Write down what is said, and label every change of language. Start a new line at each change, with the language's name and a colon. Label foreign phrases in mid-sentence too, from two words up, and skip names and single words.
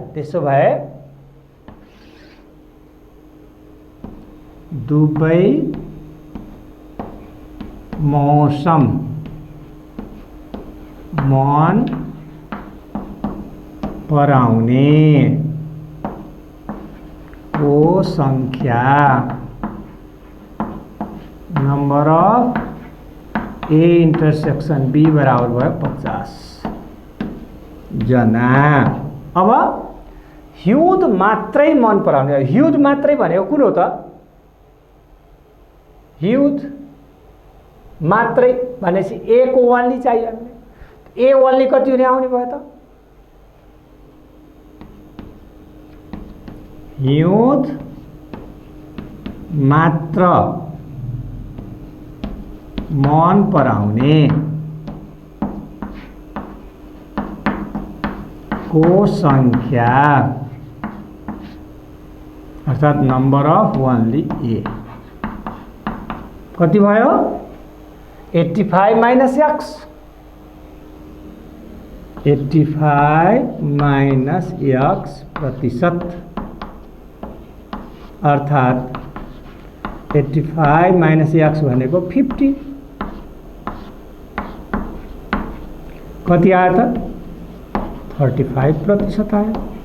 Nepali: त्यसो भए दुबै मौसम मन पराउने को संख्या
English: number of A intersection B
Nepali: बराबर भयो 50 जना। अब हिउँद मात्रै मन पराउने, हिउँद मात्रै भनेको कुन हो त हिउँद मात्रै भनेपछि ए को ओन्ली चाहियो हामीले।
English: A only
Nepali: कति हुने आउने भयो त हिउँद मात्र मन पराउने को संख्या अर्थात
English: number of only A
Nepali: कति भयो 85
English: minus x 85 minus x
Nepali: प्रतिशत अर्थात 85
English: minus x
Nepali: भनेको 50 कति आयो त 35% आयो।